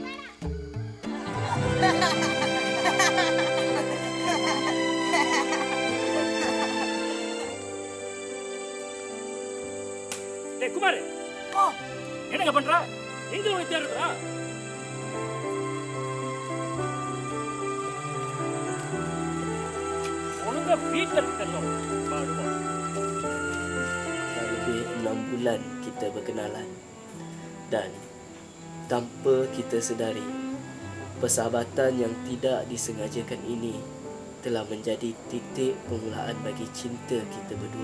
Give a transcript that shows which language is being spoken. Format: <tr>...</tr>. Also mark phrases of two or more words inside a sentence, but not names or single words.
<ta>டேய் குமார். என்னங்க பண்ற? எங்க போய் தேடுறா? ஒழுங்கா வீட்ல இருக்கணும். பாருமா.</ta> <ms>Dah lebih 6 bulan kita berkenalan dan tanpa kita sedari, persahabatan yang tidak disengajakan ini telah menjadi titik permulaan bagi cinta kita berdua.</ms>